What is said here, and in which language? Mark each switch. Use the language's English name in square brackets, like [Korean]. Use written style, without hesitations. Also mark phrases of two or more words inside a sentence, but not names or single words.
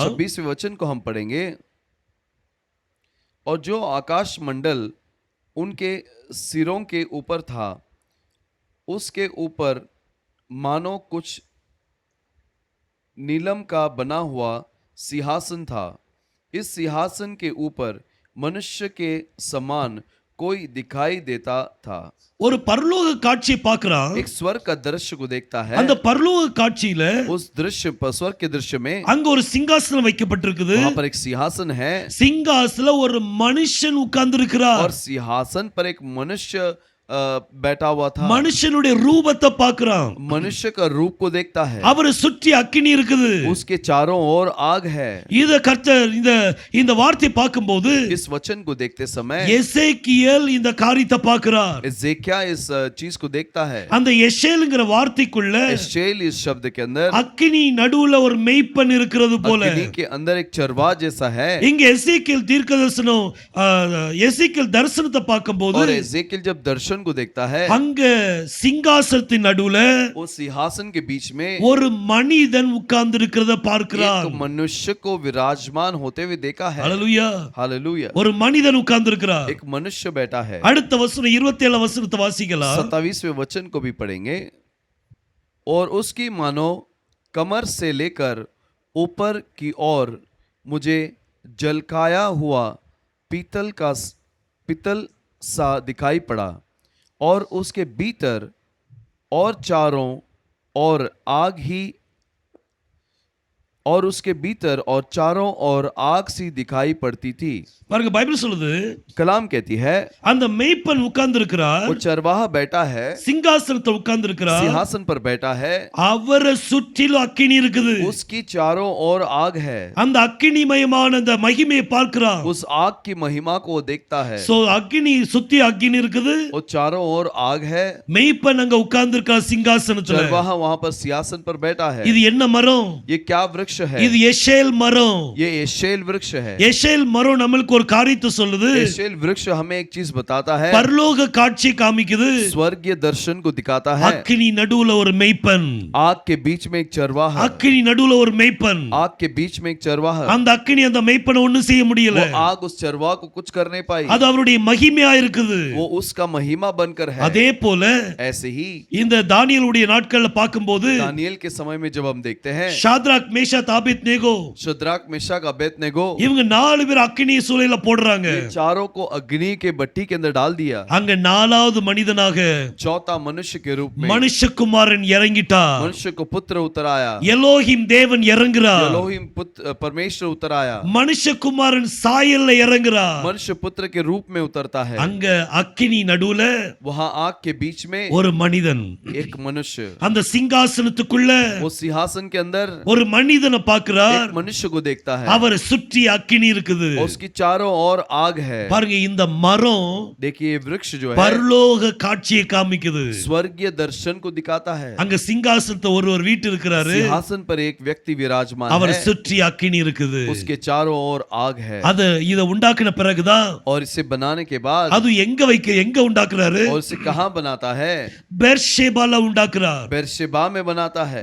[Hindi] 26वें वचन को हम पढ़ेंगे। और जो आकाश मंडल उनके सिरों के ऊपर था, उसके ऊपर मानो कुछ नीलम का बना हुआ सिंहासन था। इस सिंहासन के ऊपर मनुष्य के समान कोई दिखाई देता था। [Tamil] ஒரு பரலோக காட்சியை பார்க்கறான். [Hindi] एक स्वर्ग का दृश्य को देखता है। [Tamil] அந்த பரலோக காட்சியில [Hindi] उस दृश्य पर, स्वर्ग के दृश्य में [Tamil] அங்க ஒரு சிங்காசனம் வைக்கப்பட்டிருக்குது. [Hindi] वहां पर एक सिंहासन है [Tamil] சிங்காசனத்துல ஒரு மனுஷன் உட்கார்ந்திருக்கிறார். [Hindi] और सिंहासन पर एक मनुष्य बैठा हुआ था। [Tamil] மனுஷனுடைய ரூபத்தை பார்க்கறான். [Hindi] मनुष्य का रूप को देखता है। [Tamil] அவரை சுற்றி அக்கினி இருக்குது. [Hindi] उसके चारों ओर आग है। [Tamil] இத கர்த்தர் இந்த வார்த்தையை பார்க்கும்போது [Hindi] इस वचन को देखते समय [Tamil] எசேக்கியேல் இந்த காரியத்தை பார்க்கிறார். [Hindi] एजेकिया इस चीज को देखता है। [Tamil] அந்த எஷேல்ங்கற வார்த்தைக்குள்ள [Hindi] एशेल इस शब्द के अंदर [Tamil] அக்கினி நடுவுல ஒரு மேய்ப்பன் இருக்கிறது போல [Hindi] अग्नि के अंदर एक चरवाहा जैसा है। [Tamil] இங்க எசேக்கியேல் தீர்க்கதரிசனம் எசேக்கியேல் தரிசனத்தை பார்க்கும்போது [Hindi] और एजेकियल जब दर्शन को देखता है, [Tamil] அங்க சிங்காசனத்தின் நடுவுல [Hindi] उस सिंहासन के बीच में [Tamil] ஒரு மனிதன் உட்கார்ந்து இருக்கிறத பார்க்கிறார். [Hindi] एक मनुष्य को विराजमान होते हुए देखा है। [Tamil] ஹalleluya. [Hindi] हालेलुया। [Tamil] ஒரு மனிதன் உட்கார்ந்து இருக்கிறார். [Hindi] एक मनुष्य बैठा है। [Tamil] அடுத்த வசனம் 27 வசனத்தை வாசிக்கலாம். [Hindi] 27वें वचन को भी पढ़ेंगे। और उसकी मानो कमर से लेकर ऊपर की ओर मुझे जलकाया हुआ पीतल सा दिखाई पड़ा, और उसके भीतर और चारों ओर आग ही, और उसके भीतर और चारों ओर आग सी दिखाई पड़ती थी। [Tamil] பாருங்க பைபிள் சொல்லுது [Hindi] कलाम कहती है [Tamil] அந்த மேய்ப்பன் உட்கார்ந்து இருக்கிறார். [Hindi] वो चरवाहा बैठा है, [Tamil] சிங்காசனத்துல உட்கார்ந்து இருக்கிறார். [Hindi] सिंहासन पर बैठा है, [Tamil] அவரை சுற்றிலும் அக்கினி இருக்குது. [Hindi] उसकी चारों ओर आग है। [Tamil] அந்த அக்கினிமயமான அந்த மகிமையை பார்க்கிறான். [Hindi] उस आग की महिमा को वो देखता है। [Tamil] சோ அக்கினி சுத்தி அக்கினி இருக்குது. [Hindi] वो चारों ओर आग है। [Tamil] மேய்ப்பன் அங்க உட்கார்ந்து இருக்கிற சிங்காசனத்துல. [Hindi] चरवाहा वहां पर सिंहासन पर बैठा है। [Tamil] இது என்ன மரம்? [Hindi] ये क्या वृक्ष है? [Tamil] இது எஷேல் மரம். [Hindi] ये एशेल वृक्ष है। [Tamil] எஷேல் மரம் நமக்கு ஒரு காரியத்தை சொல்லுது. [Hindi] एशेल वृक्ष हमें एक चीज बताता है, [Tamil] பரலோக காட்சி காமிக்குது. [Hindi] स्वर्गीय दर्शन को दिखाता है। [Tamil] அக்கினி நடுவுல ஒரு மேய்ப்பன். [Hindi] आग के बीच में एक चरवाहा। [Tamil] அக்கினி நடுவுல ஒரு மேய்ப்பன். [Hindi] आग के बीच में एक चरवाहा। [Tamil] அந்த அக்கினி அந்த மேய்ப்பனை ஒண்ணும் செய்ய முடியல. [Hindi] वो आग उस चरवाहा को कुछ कर नहीं पाई। [Tamil] அது அவருடைய மகிமையா இருக்குது. [Hindi] वो उसका महिमा बनकर है। [Tamil] அதே போல [Hindi] ऐसे ही [Tamil] இந்த தானியேலுடைய நாட்கள்ல பார்க்கும்போது [Hindi] दानियेल के समय में जब हम देखते हैं, [Tamil] ஷாத்ராக் மேஷாக் ஆபேத்நேகோ [Hindi] शद्राक मेशक अबेदनेगो, [Tamil] இவங்க 4 பேர் அக்கினி சூளையில போடுறாங்க. [Hindi] चारों को अग्नि के भट्टी के अंदर डाल दिया। [Tamil] அங்க 4வது மனிதனாக [Hindi] चौथा मनुष्य के रूप में [Tamil] மனுஷகுமாரன் இறங்கிட்டார். [Hindi] मनुष्य को पुत्र उतर आया। [Tamil] எலோஹிம் தேவன் இறங்குறார். [Hindi] एलोहिम पुत्र परमेश्वर उतर आया। [Tamil] மனுஷகுமாரன் சாயல்ல இறங்குறார். [Hindi] मनुष्य पुत्र के रूप में उतरता है। [Tamil] அங்க அக்கினி நடுவுல [Hindi] वहां आग के बीच में [Tamil] ஒரு மனிதன். [Hindi] एक मनुष्य, [Tamil] அந்த சிங்காசனத்துக்குள்ள [Hindi] वो सिंहासन के अंदर [Tamil] ஒரு மனிதனை பார்க்கிறார். [Hindi] एक मनुष्य को देखता है। [Tamil] அவரை சுற்றி அக்கினி இருக்குது. [Hindi] और उसकी चारों ओर आग है। [Tamil] பாருங்க இந்த மரம் [Hindi] देखिए ये वृक्ष जो है [Tamil] பரலோக காட்சியை காமிக்குது. [Hindi] स्वर्गीय दर्शन को दिखाता है। [Tamil] அங்க சிங்காசனத்தை ஒருவர் வீட்டு இருக்கிறாரு. [Hindi] सिंहासन पर एक व्यक्ति विराजमान [Tamil] அவரை [Hindi] है। [Tamil] சுற்றி அக்கினி இருக்குது. [Hindi] उसके चारों ओर आग है। [Tamil] அது இத உண்டாக்குன பிறகுதான் [Hindi] और इसे बनाने के बाद [Tamil] அது எங்க உண்டாக்குறாரு? [Hindi] और इसे कहां बनाता है? [Tamil] பெர்ஷேபால உண்டாக்குறார். [Hindi] बेरशेबा में बनाता है।